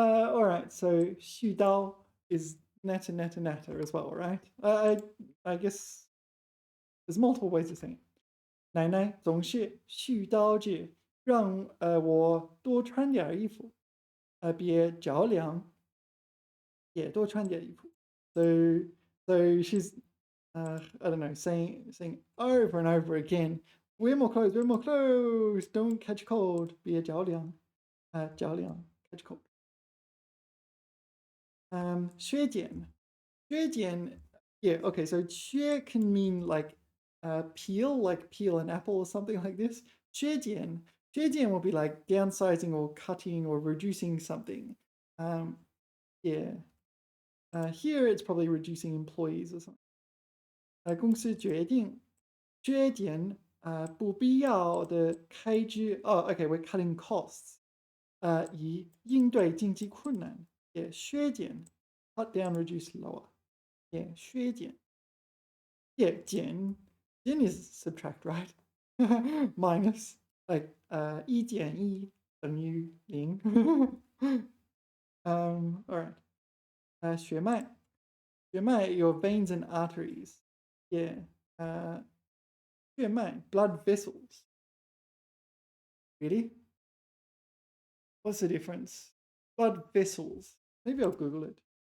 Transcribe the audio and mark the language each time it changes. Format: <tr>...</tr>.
<en>All right, so 絮叨 is natter as well, right? I guess there's multiple ways to say it.</en> <zh>奶奶总是絮叨着让我多穿点衣服，别着凉，也多穿点衣服。</zh> <en>So she's I don't know, saying over and over again, wear more clothes, don't catch cold,</en> <zh>别着凉，着凉</zh> <en>catch cold. 削减 yeah, okay, so 削 can mean like peel an apple or something like this. 削减 will be like downsizing or cutting or reducing something. Yeah. Here it's probably reducing employees or something.</en> <zh>公司决定削减不必要的开支.</zh> <en>Oh, okay, we're cutting costs.</en> <zh>以应对经济困难.</zh> <en>Yeah, 削减 cut down, reduce, lower. Yeah, 削减. Yeah, 减 is subtract, right? Minus, like</en> <zh>一减一等于零.</zh> <en>All right. 血脉 your veins and arteries. Yeah. 血脉 blood vessels. Really? What's the difference? Blood vessels. Maybe I'll Google it.</en>